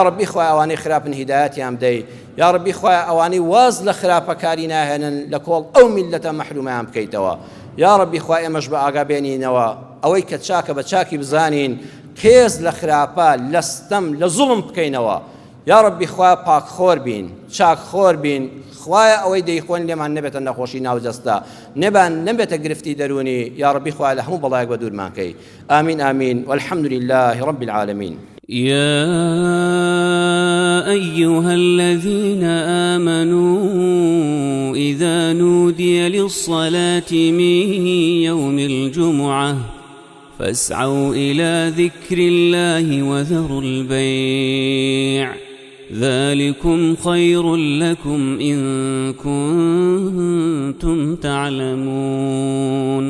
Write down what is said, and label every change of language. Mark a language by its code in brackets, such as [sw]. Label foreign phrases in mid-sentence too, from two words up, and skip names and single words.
[ckb] ربی خوا ئەوانەی خراپن هیدایەتیان بدەی یا ربی خوا ئەوانەی واز لە خراپەکاری ناهێنن لە کۆڵ ئەو میلەتە مەحرومیان بکەیتەوە یا ربی خوا ئێمەش بە ئاگا بێنینەوە ئەوەی کە چاکە بە چاکی بزانین کێز لە خراپە لە ستەم لە زوڵم بکەینەوە یا ربی خوا پاکخۆر بین چاکخۆر بین خوایە ئەوەی دەیخۆن لێمان نەبێتە نەخۆشی ناوجەستە نەبێتە گرفتی دەرونی یا ربی خوا لە هەموو بەڵایەک بە دوورمان کەی ئامین ئامین [ar] والحمد لله رب العالمين يا أيها الذين آمنوا إذا نودي للصلاة من يوم الجمعة فاسعوا إلى ذكر الله وذروا البيع ذلكم خير لكم إن كنتم تعلمون